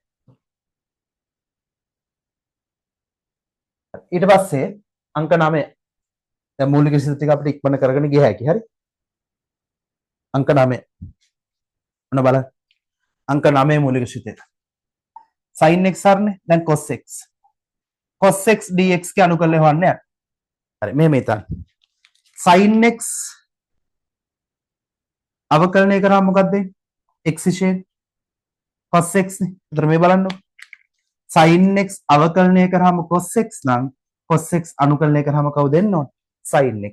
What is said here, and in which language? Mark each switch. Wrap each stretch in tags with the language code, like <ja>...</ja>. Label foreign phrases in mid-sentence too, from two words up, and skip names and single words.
<si>ඊට පස්සේ අංක 9 දැන් මූලික සිත ටික අපිට ඉක්මන කරගෙන ගිය හැකි. හරි. අංක 9. ඔන්න බලන්න. අංක 9 මූලික සිතේ. sin x හරිනේ. දැන් cos x. cos x dx ගේ අනුකලනය හොයන්නේ. හරි මෙහෙම හිතන්න. sin x අවකලනය කරාම මොකක්ද වෙන්නේ? x විශේෂ cos x නේ. ඒතර මේ බලන්න. sin x අවකලනය කරාම cos x නම් cos x අනුකලනය කරාම කවුද එන්න ඕනේ? sin x.</si>